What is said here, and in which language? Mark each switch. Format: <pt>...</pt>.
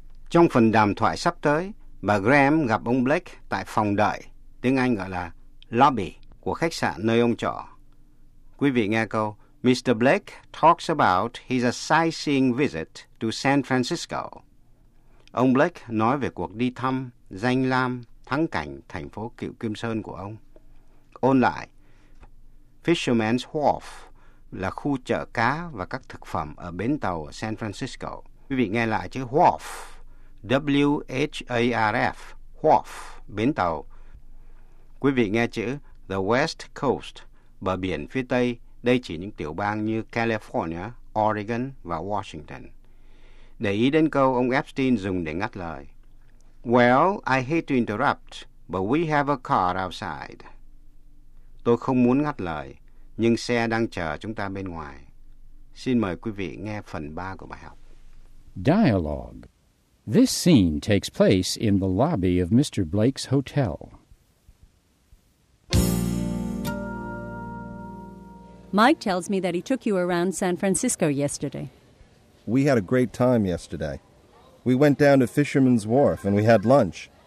<vi>Trong phần đàm thoại sắp tới, bà Graham gặp ông Blake tại phòng đợi, tiếng Anh gọi là lobby, của khách sạn nơi ông trọ. Quý vị nghe câu, Mr.</vi> <en>Blake talks about his sightseeing visit to San Francisco.</en> <vi>Ông Blake nói về cuộc đi thăm, danh lam, thắng cảnh thành phố Cựu Kim Sơn của ông. Ôn lại, Fisherman's Wharf là khu chợ cá và các thực phẩm ở bến tàu ở San Francisco. Quý vị nghe lại chữ Wharf, W-H-A-R-F, Wharf, bến tàu. Quý vị nghe chữ The West Coast, bờ biển phía Tây, đây chỉ những tiểu bang như California, Oregon và Washington. Để ý đến câu ông Epstein dùng để ngắt lời.</vi> <en>Well, I hate to interrupt, but we have a car outside.</en> <vi>Tôi không muốn ngắt lời, nhưng xe đang chờ chúng ta bên ngoài. Xin mời quý vị nghe phần 3 của bài học.</vi> <en>Dialogue. This scene takes place in the lobby of Mr. Blake's hotel. Mike tells me that he took you around San Francisco yesterday. We had a great time yesterday. We went down to Fisherman's Wharf and we had lunch.</en>